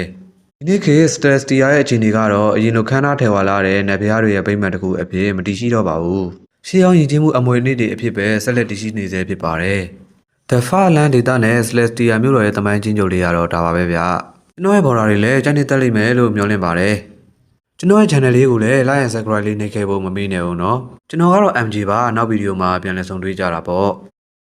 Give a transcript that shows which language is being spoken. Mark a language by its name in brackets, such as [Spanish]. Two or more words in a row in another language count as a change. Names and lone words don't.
[Burmese] ။ဒီနေ့ခေတ် Celestia ရဲ့အခြေအနေကတော့အရင်လိုခန်းနားထဲဝါလာတဲ့နတ်ဘုရားတွေရဲ့ဗိမာန်တစ်ခုအဖြစ်မတည်ရှိတော့ပါဘူး။ရှေးအောင်ယဉ်ကျေးမှုအမွေအနှစ်တွေအဖြစ်ပဲဆက်လက်တည်ရှိနေစေဖြစ်ပါတယ်။ The Fatland ဒေသနဲ့ Celestia မြို့တော်ရဲ့တမိုင်းချင်းချုပ်လေးကတော့ဒါပါပဲဗျ။ကျွန်တော်ရဲ့ဘော်ဒါတွေလည်းကြိုက်နေတတ်လိမ့်မယ်လို့မျှော်လင့်ပါတယ်။ကျွန်တော်ရဲ့ channel လေးကိုလည်း [English] like and subscribe [Burmese] လေးနှိပ်ခဲ့ဖို့မမေ့နဲ့ဦးနော်။ကျွန်တော်ကတော့ MG ပါနောက်ဗီဒီယိုမှာပြန်လည်ဆုံတွေ့ကြတာပေါ့။